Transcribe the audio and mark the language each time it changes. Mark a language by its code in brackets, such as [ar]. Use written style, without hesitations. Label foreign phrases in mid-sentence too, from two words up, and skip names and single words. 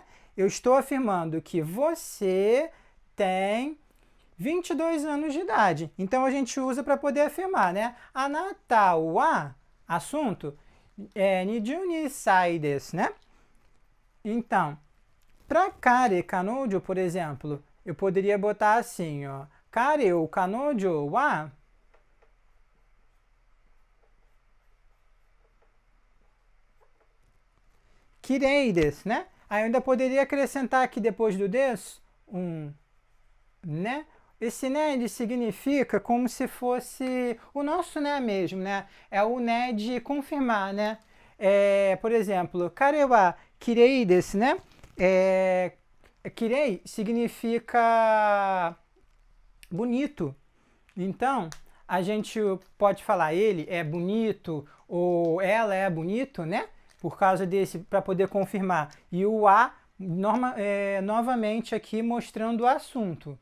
[pt] Eu estou afirmando que você tem 22 anos de idade. Então a gente usa para poder afirmar, né? [ja] あなたは, assunto, 二十二歳です, né? [pt] Então, para [ja] 彼 彼女, [pt] por exemplo, eu poderia botar assim, ó. [ja] Kare ou 彼女はきれいです, [pt] né? Aí eu ainda poderia acrescentar aqui depois do desu né? Esse né ele significa como se fosse o nosso né mesmo, né? É o né de confirmar, né? Por exemplo, [ja] 彼はきれいです, [pt] né? Kirei significa bonito. Então, a gente pode falar ele é bonito ou ela é bonito, né? Por causa desse, para poder confirmar. E o a, novamente aqui mostrando o assunto.